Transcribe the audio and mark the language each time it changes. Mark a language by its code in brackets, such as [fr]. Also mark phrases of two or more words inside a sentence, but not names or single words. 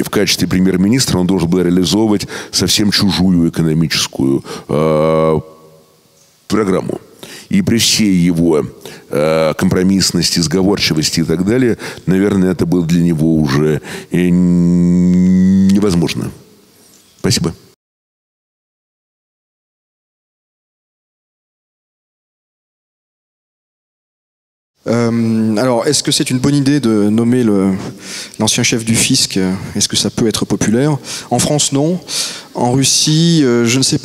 [ru] В качестве премьер-министра он должен был реализовывать совсем чужую экономическую программу. И при всей его компромиссности, сговорчивости и так далее, наверное, это было для него уже невозможно. Спасибо. [fr] Alors, est-ce que c'est une bonne idée de nommer l'ancien chef du fisc? Est-ce que ça peut être populaire? En France, non. En Russie, je ne sais pas.